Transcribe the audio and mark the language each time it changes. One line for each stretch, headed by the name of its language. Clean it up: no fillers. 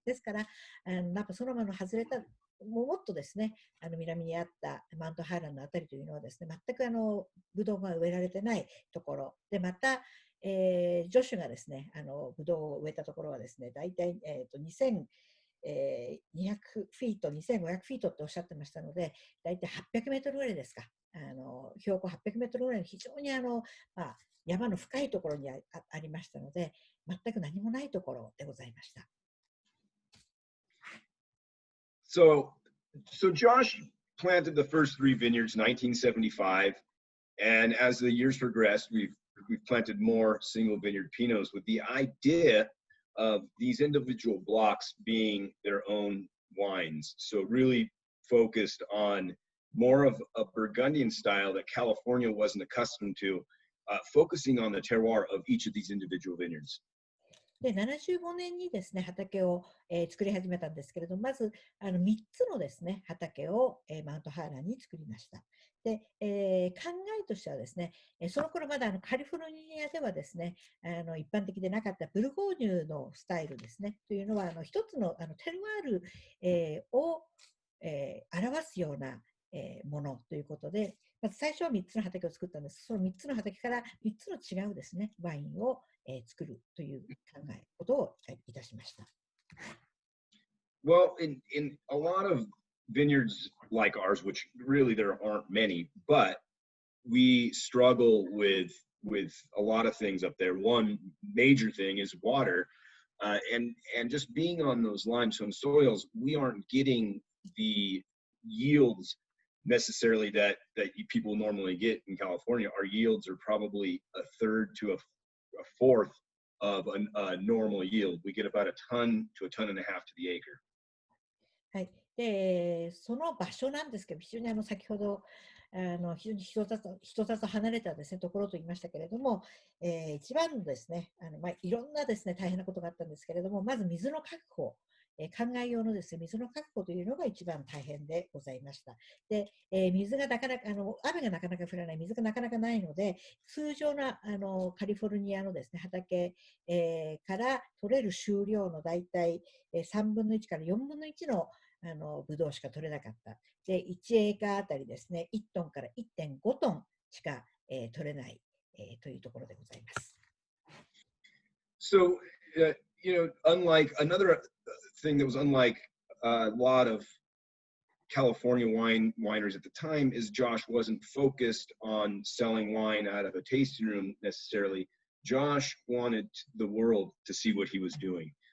Japanese: ですから、ナパ、ソノマの外れた、もっとですね、南にあったマウントハーランのあたりというのはですね、全くブドウが植えられてないところで、また、ジョシュがですね、ブドウを植えたところはですね、大体、2200フィート、2500フィートっておっしゃってましたので、大体800メートルぐらいですか。標高800メートルぐらいの非常に山の深いところに ありましたので、全く何もないところでございました。
English: So Josh planted the first 3 vineyards in 1975, and as the years progressed, we've planted more single vineyard Pinots with the idea of these individual blocks being their own wines. So really focused on more of a Burgundian style that California wasn't accustomed to, focusing on the terroir of each of these individual vineyards.
Japanese: で、75年にですね、畑を、作り始めたんですけれども、まず3つのですね、畑を、マウントハーランに作りました。で、考えとしてはですね、その頃まだカリフォルニアではですね、一般的でなかったブルゴーニュのスタイルですね、というのは、一つのテルワール、を、表すような、ものということで、まず最初は3つの畑を作ったんです。その3つの畑から3つの違うですね、ワインを、作るということをいたしました。
English: Well, in a lot of vineyards like ours, which really there aren't many, but we struggle with a lot of things up there. One major thing is water, and just being on those limestone soils, we aren't getting the yields necessarily that people normally get in California. Our yields are probably a third to a fourth of a normal yield. We get about a ton to a ton and a half to the acre.
Japanese: はい、でその場所なんですけど、非常に先ほど非常に人里と離れたですね、ところと言いましたけれども、一番のですね、いろんなですね、大変なことがあったんですけれども、まず水の確保、灌漑用のですね、水の確保というのが一番大変でございました。で、水がなかなか雨がなかなか降らない、水がなかなかないので、通常なカリフォルニアのですね、畑、から取れる収量のだいたい3分の1から4分の1のブドウしか取れなかった。で、1エーカーあたりですね、1トンから 1.5 トンしか、取れない、というところでございます。
English: So, unlike another thing that was unlike a lot of California wineries at the time is Josh wasn't focused on selling wine out of a tasting room necessarily. Josh wanted the world to see what he was doing.